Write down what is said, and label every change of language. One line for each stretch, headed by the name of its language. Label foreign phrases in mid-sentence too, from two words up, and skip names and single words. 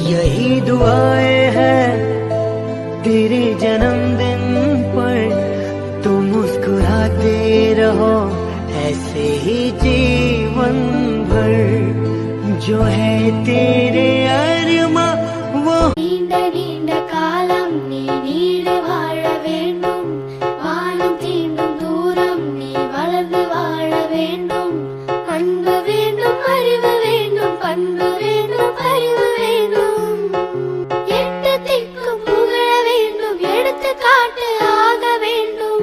Hindi: यही दुआएं हैं तेरे जन्मदिन पर, तुम मुस्कुराते रहो ऐसे ही जीवन भर, जो है तेरे अरमा वो
Tamil: நீண்ட நீண்ட காலம் நீ நீடு வாழ வேண்டும், வானம் தீண்டும் தூரம் நீ வளர்ந்து வாழ வேண்டும். அன்பு வேண்டும், அறிவு வேண்டும், பண்பு வேண்டும், அறிவு வேண்டும். எட்டு திக்கும் புகழ வேண்டும், எடுத்து காட்டு ஆக வேண்டும்.